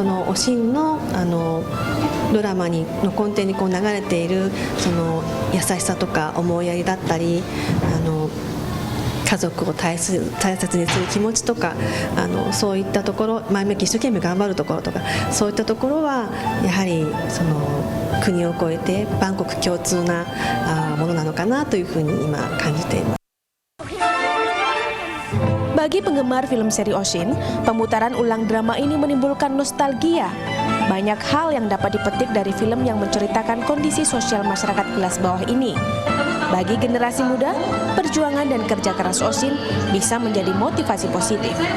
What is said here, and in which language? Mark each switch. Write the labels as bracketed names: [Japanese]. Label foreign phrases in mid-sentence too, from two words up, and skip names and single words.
[Japanese] のおしんのドラマの根底にこう流れているその優しさとか思いやりだったり、家族を大切にする気持ちとかそういったところ、前向き一生懸命頑張るところとか、そういったところはやはりその国を越えて万国共通なものなのかなというふうに今感じています。 [Indonesian] Bagi penggemar film seri Oshin, pemutaran ulang drama ini menimbulkan nostalgia. Banyak hal yang dapat dipetik dari film yang menceritakan kondisi sosial masyarakat kelas bawah ini. Bagi generasi muda, perjuangan dan kerja keras Oshin bisa menjadi motivasi positif.